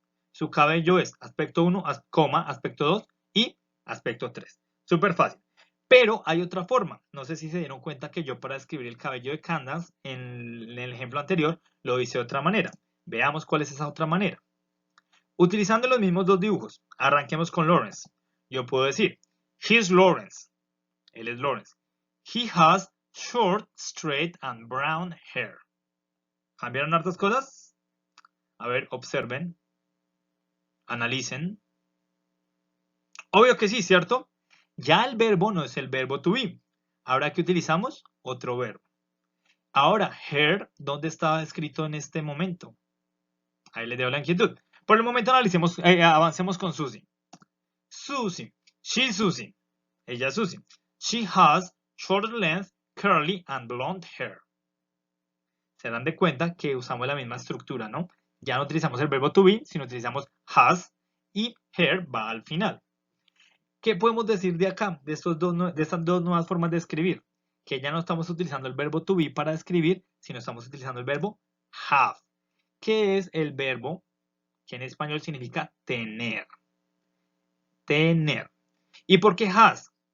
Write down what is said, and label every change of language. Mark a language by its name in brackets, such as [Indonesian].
[Spanish] Su cabello es aspecto 1, aspecto 2 y aspecto 3. Súper fácil. Pero hay otra forma. No sé si se dieron cuenta que yo para escribir el cabello de Candace en el ejemplo anterior lo hice de otra manera. Veamos cuál es esa otra manera. Utilizando los mismos dos dibujos, arranquemos con Lawrence. yo puedo decir, [English] he's Lawrence. [Spanish] Él es Lawrence. [English] He has short, straight, and brown hair. [Spanish] ¿Cambiaron hartas cosas? A ver, observen. Analicen. Obvio que sí, ¿cierto? Ya el verbo no es el verbo to be. Ahora, ¿qué utilizamos? Otro verbo. Ahora, hair, ¿dónde estaba escrito en este momento? Ahí le dejo la inquietud. Por el momento avancemos con Susie. Susie. [English] She's Susie. [Spanish] Ella es Susie. [English] She has short length, curly, and blonde hair. [Spanish] Se dan de cuenta que usamos la misma estructura, ¿no? Ya no utilizamos el verbo to be, sino utilizamos has y hair va al final. ¿Qué podemos decir de acá, de estas dos nuevas formas de escribir? Que ya no estamos utilizando el verbo to be para escribir, sino estamos utilizando el verbo have, que es el verbo que en español significa tener. Tener. ¿Y por qué has?